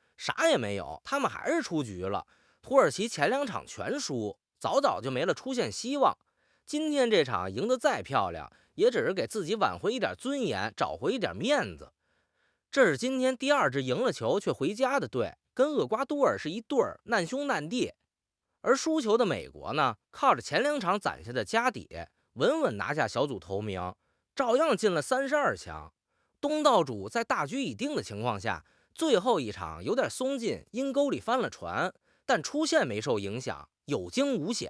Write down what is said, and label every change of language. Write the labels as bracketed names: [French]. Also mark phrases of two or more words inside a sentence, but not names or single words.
[Chinese] 啥也沒有，他們還是出局了。土耳其前2場全輸，早早就沒了出線希望。今天這場贏得再漂亮，也只是給自己挽回一點尊嚴，找回一點面子。這是今天第2支贏了球卻回家的隊，跟厄瓜多爾是一對兒，難兄難弟。而輸球的美國呢，靠着前2場攒下的家底，穩穩拿下小組頭名，照樣進了32強。東道主在大局已定的情況下，最後一場有點鬆劲，陰溝裡翻了船，但出線沒受影響，有驚無險。